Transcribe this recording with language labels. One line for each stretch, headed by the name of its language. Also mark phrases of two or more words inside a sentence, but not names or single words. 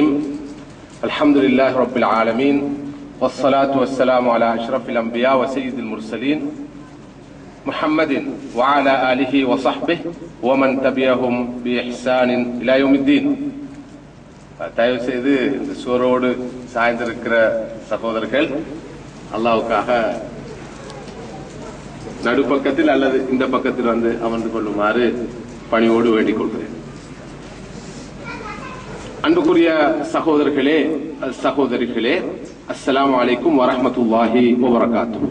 Arabic: الحمد لله رب العالمين والصلاة والسلام على أشرف الأنبياء وسيد المرسلين محمد وعلى آله وصحبه ومن تبعهم بإحسان إلى يوم الدين.
Tamil: தயவு செய்து இந்த சூரோடு சாய்ந்திருக்கிற சகோதரர்கள் அல்லாஹ்வுக்காக நடுப்பக்கத்தில் அல்லது இந்த பக்கத்தில் வந்து அமர்ந்து கொள்ளுமாறு பணியோடு வேண்டிக் கொள்கிறேன். அன்புக்குரிய சகோதரர்களே, சகோதரிகளே,
Arabic: السلام عليكم ورحمة الله وبركاته.